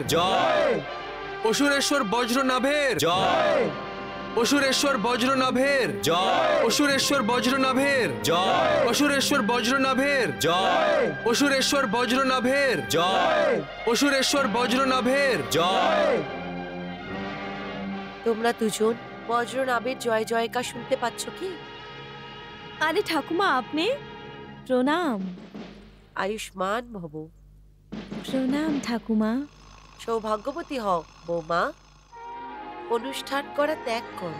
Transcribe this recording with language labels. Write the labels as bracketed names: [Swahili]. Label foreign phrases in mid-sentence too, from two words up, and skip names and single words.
[Bangla] জয়। অসুরেশ্বর বজ্রনাভের জয়। অসুরেশ্বর বজ্রনাভের জয়। অসুরেশ্বর বজ্রনাভের জয়। অসুরেশ্বর বজ্রনাভের জয়। অসুরেশ্বর বজ্রনাভের জয়। অসুরেশ্বর বজ্রনাভের জয়। তোমরা দুজন বজ্রনাভের জয় জয়কার শুনতে পাচ্ছ কি? আরে ঠাকুমা, আপনি প্রণাম। আয়ুষ্মান ভব। প্রণাম ঠাকুমা। সৌভাগ্যবতী হও বৌমা। অনুষ্ঠান করা ত্যাগ করো।